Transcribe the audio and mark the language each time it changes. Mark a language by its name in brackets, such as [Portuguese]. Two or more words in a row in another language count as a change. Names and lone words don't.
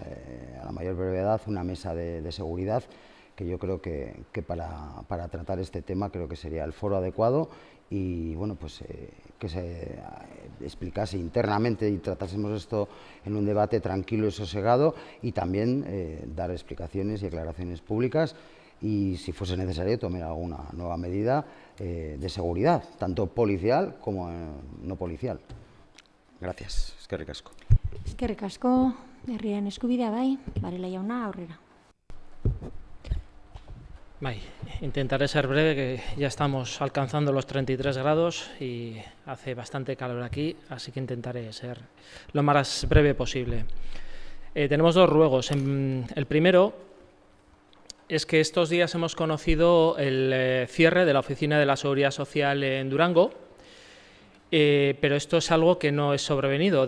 [Spanish] la mayor brevedad una mesa de seguridad, que yo creo que para tratar este tema creo que sería el foro adecuado, y bueno, pues que se explicase internamente y tratásemos esto en un debate tranquilo y sosegado, y también dar explicaciones y aclaraciones públicas, y si fuese necesario tomar alguna nueva medida de seguridad, tanto policial como no policial. Gracias. [Basque] Eskerrik asko. Eskerrik asko, herriaren eskubidea bai, Varela jauna, aurrera. Bai, [Spanish] intentaré ser breve, que ya estamos alcanzando los 33 grados y hace bastante calor aquí, así que intentaré ser lo más breve posible. Tenemos dos ruegos. El primero es que estos días hemos conocido el cierre de la Oficina de la Seguridad Social en Durango, pero esto es algo que no es sobrevenido.